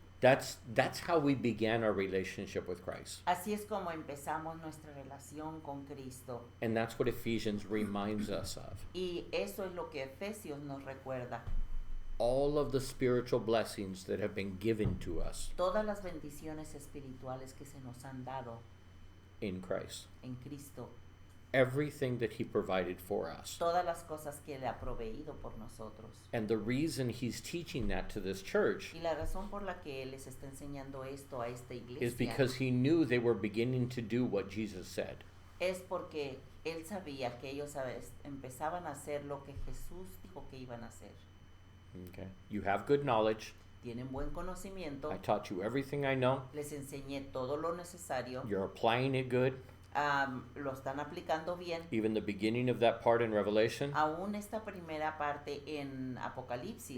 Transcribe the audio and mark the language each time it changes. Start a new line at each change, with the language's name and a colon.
English: That's how we began our relationship with Christ.
Spanish: Así es como empezamos nuestra relación con Cristo.
English: And that's what Ephesians reminds us of.
Spanish: Y eso es lo que Efesios nos recuerda.
English: All of the spiritual blessings that have been given to us
Spanish: Todas las bendiciones espirituales que se nos han dado
English: in Christ.
Spanish: en Cristo.
English: Everything that he provided for us.
Spanish: Todas las cosas que Él ha proveído por nosotros.
English: And the reason he's teaching that to this church
Spanish: Y la razón por la que Él les está enseñando esto a esta
English: is
Spanish: iglesia
English: because he knew they were beginning to do what Jesus said.
Spanish: es porque Él sabía que ellos empezaban a hacer lo que Jesús dijo que iban a hacer.
English: Okay? You have good knowledge.
Spanish: Tienen buen conocimiento.
English: I taught you everything I know.
Spanish: Les enseñé todo lo necesario.
English: You're applying it good.
Spanish: Lo están aplicando bien.
English: Even the beginning of that part in Revelation,
Spanish: Aún esta primera parte en Apocalipsis,